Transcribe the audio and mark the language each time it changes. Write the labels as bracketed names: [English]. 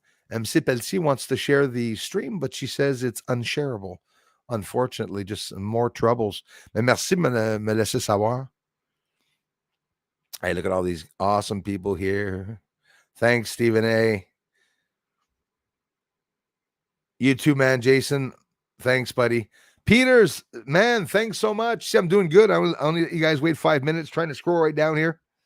[English] MC Pelletier wants to share the stream, but she says it's unshareable. Unfortunately, just more troubles. [French] Mais merci de me laisser savoir. [English] Hey, look at all these awesome people here. Thanks, Stephen A. You too, man, Jason. Thanks, buddy. Peters, man, thanks so much. See, I'm doing good. I'll only let you guys wait 5 minutes trying to scroll right down here.